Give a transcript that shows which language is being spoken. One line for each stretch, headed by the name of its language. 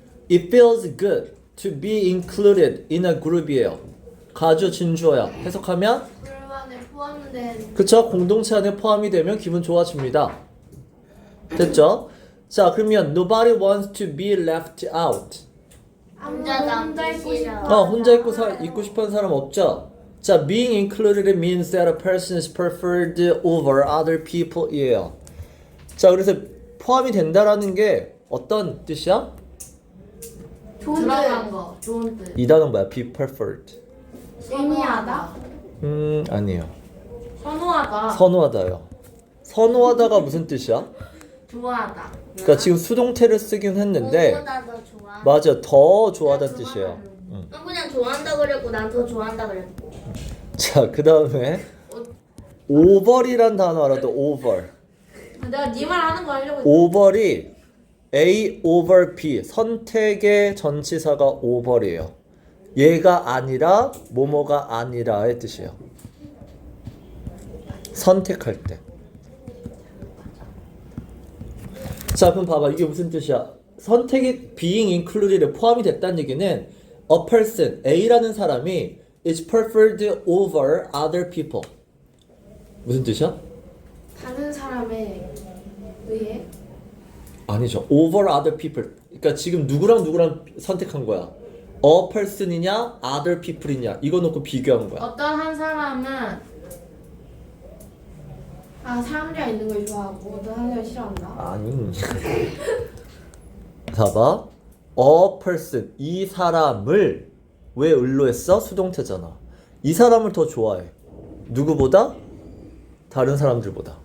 English: It feels good to be included in a group이에요.
Korean: 가주 진주어야. 해석하면 그룹 안에 포함된 그쵸? 공동체 안에 포함이 되면 기분 좋아집니다. 됐죠? 자, 그러면
English: nobody wants to be left out.
Korean: 혼자 혼자 있고 남기 싫어. 싶어. 혼자 있고 싶은 사람 없죠?
English: 자, being included means that a person is preferred over other people 이에요.
Korean: 자, 그래서 포함이 된다라는 게 어떤 뜻이야? 좋은 들어간 거 좋은 뜻. 이 단어는 뭐야?
English: be preferred.
Korean: 의미하다. 아니에요. 선호하다. 선호하다요. 선호하다가 무슨 뜻이야? 좋아하다. 그러니까 지금 수동태를 쓰긴 했는데 너보다 더 좋아. 맞아, 더 좋아하다는 뜻이에요. 난 그냥 좋아한다 그랬고 난 더 좋아한다 그랬고. 자, 그 다음에 over이란 단어 알아도 over. 내가 네 말 하는 거 하려고. over이 A over B 선택의 전치사가 over이에요. 얘가 아니라 뭐뭐가 아니라의 뜻이에요. 선택할 때. 자, 그럼 봐봐. 이게 무슨 뜻이야? 선택이
English: being included에 포함이 됐다는 얘기는 a person, A라는 사람이 is preferred over other people.
Korean: 무슨 뜻이야? 다른 사람에 의해 아니죠.
English: over other people.
Korean: 그러니까 지금 누구랑 선택한 거야?
English: a person이냐, other people이냐.
Korean: 이거 놓고 비교한 거야. 어떤 한 사람은 사람들이 있는 걸 좋아하고 어떤 사람이 싫어한다. 아니. 봐봐. a person. 이 사람을 왜 을로 했어? 수동태잖아. 이 사람을 더 좋아해. 누구보다? 다른 사람들보다.